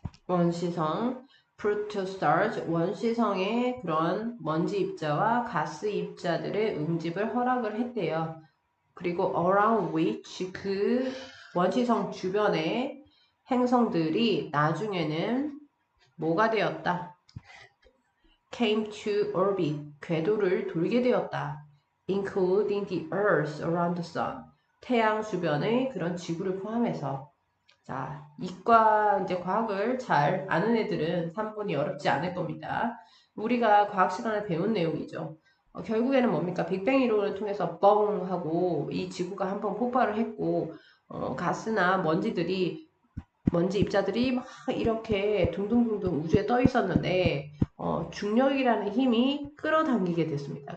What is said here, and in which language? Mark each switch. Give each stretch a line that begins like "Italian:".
Korean: 원시성, protostars, 원시성의 그런 먼지 입자와 가스 입자들의 응집을 허락을 했대요. 그리고
English: around which
Korean: 그 원시성 주변의 행성들이 나중에는 뭐가 되었다?
English: came to orbit,
Korean: 궤도를 돌게 되었다.
English: including the earth around the sun.
Korean: 태양 주변의 그런 지구를 포함해서. 자, 이과 이제 과학을 잘 아는 애들은 3번이 어렵지 않을 겁니다. 우리가 과학 시간에 배운 내용이죠. 결국에는 뭡니까? 빅뱅 이론을 통해서 뻥 하고 이 지구가 한번 폭발을 했고 가스나 먼지 입자들이 막 이렇게 둥둥둥둥 우주에 떠 있었는데 중력이라는 힘이 끌어당기게 됐습니다.